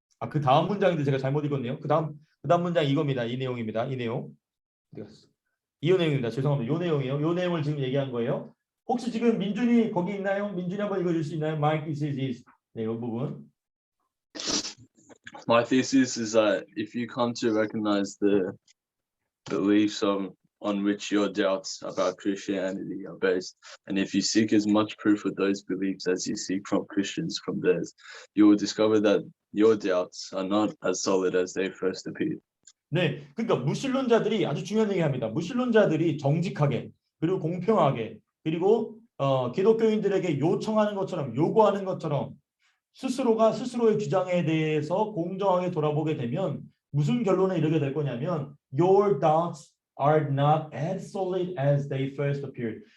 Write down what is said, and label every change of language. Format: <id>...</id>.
<ko>그 다음 문장인데 제가 잘못 읽었네요. 그 다음 문장 이겁니다. 이 내용입니다. 이 내용입니다. 죄송합니다. 이 내용이에요. 이 내용을 지금 얘기한 거예요. 혹시 지금 민준이 거기 있나요? 민준이 한번 읽어줄 수 있나요?</ko> <en>My thesis is.</en> <ko>네, 이 부분.</ko> <en>My thesis is that if you come to recognize the beliefs on which your doubts about Christianity are based, and if you seek as much proof of those beliefs as you seek from Christians from theirs, you will discover that your doubts are not as solid as they first appeared.</en> <ko>네, 그러니까 무신론자들이 아주 중요한 얘기합니다. 무신론자들이 정직하게 그리고 공평하게 그리고 기독교인들에게 요청하는 것처럼, 요구하는 것처럼 스스로가 스스로의 주장에 대해서 공정하게 돌아보게 되면 무슨 결론에 이르게 될 거냐면</ko> <en>your doubts are not as solid as they first appeared.</en>